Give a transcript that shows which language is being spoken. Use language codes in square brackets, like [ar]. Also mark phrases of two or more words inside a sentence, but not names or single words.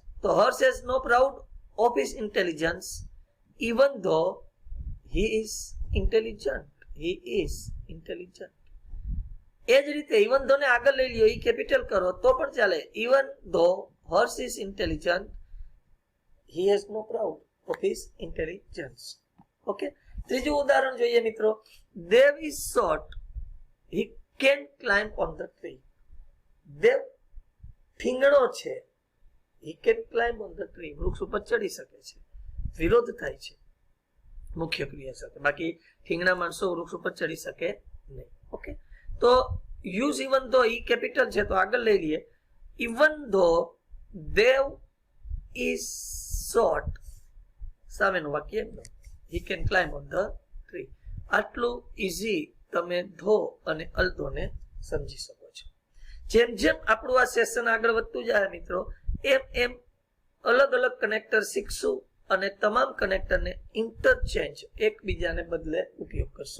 [en] તો હર્ષ has no proud of his intelligence even though he is intelligent. he is intelligent. [gu] એ જ રીતે [en] even though [gu] ને આગળ લઈ લ્યો, ઈ કેપિટલ કરો તો પણ ચાલે. [en] even though Harsh is intelligent, he has no proud of his intelligence. [gu] Okay, ત્રીજું ઉદાહરણ જોઈએ મિત્રો. [en] Dev is short, he can climb on the tree. [gu] દેવ ઠીંગણો છે, [en] he can climb on the tree. [gu] વૃક્ષ ઉપર ચડી શકે છે. વિરોધ થાય છે મુખ્ય ક્રિયા સાથે. બાકી ઠીંગણા માણસો વૃક્ષ ઉપર ચડી શકે નહીં. ઓકે, તો [en] use even though, [gu] ઈ કેપિટલ છે તો આગળ લઈ લઈએ. [en] even though દેવ is short, [gu] સામેનું વાક્ય [en] he can climb on the tree. [gu] આટલું ઇઝી તમે ધો અને અલ્ધોને સમજી શકો છો. જેમ જેમ આપણું આ સેશન આગળ વધતું જાય મિત્રો, એમ એમ અલગ અલગ કનેક્ટર શીખશું અને તમામ કનેક્ટરને ઇન્ટરચેન્જ, એકબીજાને બદલે ઉપયોગ કરશું.